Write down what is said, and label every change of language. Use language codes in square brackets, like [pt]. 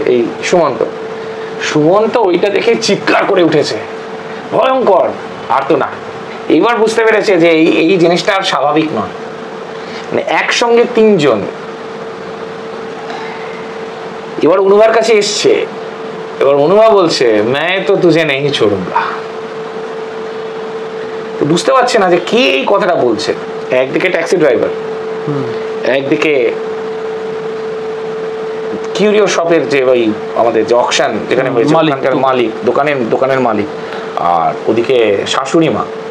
[bn] এই সুমন্ত ওইটা দেখে চিৎকার করে উঠেছে, ভয়ঙ্কর। আর তো না, এইবার বুঝতে পেরেছে যে এই জিনিসটা আর স্বাভাবিক নয়। মানে একসঙ্গে তিনজন এবার অনুভার কাছে এসছে। এবার অনুভা বলছে, [hi] मैं तो तुझे नहीं छोड़ूंगा। [bn] তো বুঝতে পারছে না যে কে এই কথাটা বলছে। একদিকে ট্যাক্সি ড্রাইভার, একদিকে কিউরিও শপের যে ওই আমাদের যে অকশন যেখানে হয়েছে মালিক, দোকানের মালিক, আর ওদিকে শাশুড়ি মা।